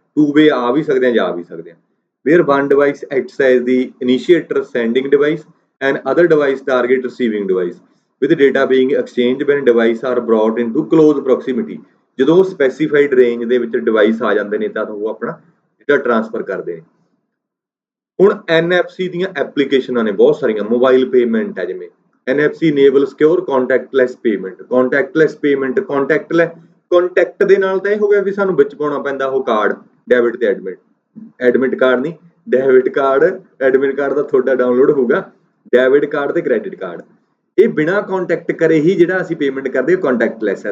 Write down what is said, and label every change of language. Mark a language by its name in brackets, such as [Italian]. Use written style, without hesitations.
[English] two way [Punjabi] ਆ ਵੀ ਸਕਦੇ ਆ, [English] ਜਾ ਵੀ ਸਕਦੇ ਆ। Where one device acts as the initiator sending device and other device target receiving device with data being exchange when device are brought into close proximity. [Punjabi] ਜਦੋਂ specified range ਦੇ ਵਿੱਚ device ਆ ਜਾਂਦੇ ਨੇ ਤਾਂ ਉਹ ਆਪਣਾ ਡੇਟਾ ਟ੍ਰਾਂਸਫਰ ਕਰਦੇ ਨੇ। ਹੁਣ NFC ਦੀਆਂ ਐਪਲੀਕੇਸ਼ਨਾਂ ਨੇ ਬਹੁਤ ਸਾਰੀਆਂ। [English] mobile payment [Punjabi] ਹੈ, ਜਿਵੇਂ [English] NFC enable secure contactless payment। [Punjabi] contactless payment, contact ਦੇ ਨਾਲ ਤਾਂ ਇਹ ਹੋ ਗਿਆ ਵੀ ਸਾਨੂੰ ਵਿੱਚ ਪਾਉਣਾ ਪੈਂਦਾ ਉਹ ਕਾਰਡ, ਡੈਬਿਟ ਤੇ ਐਡਮਿਟ ਕਾਰਡ ਨਹੀਂ, ਡੈਬਿਟ ਕਾਰਡ, ਐਡਮਿਟ ਕਾਰਡ ਦਾ ਤੁਹਾਡਾ ਡਾਊਨਲੋਡ ਹੋਊਗਾ, ਡੈਬਿਟ ਕਾਰਡ ਤੇ ਕ੍ਰੈਡਿਟ ਕਾਰਡ। ਇਹ ਬਿਨਾਂ ਕੰਟੈਕਟ ਕਰੇ ਹੀ ਜਿਹੜਾ ਅਸੀਂ ਪੇਮੈਂਟ ਕਰਦੇ ਹਾਂ ਕੰਟੈਕਟਲੈਸ ਹੈ।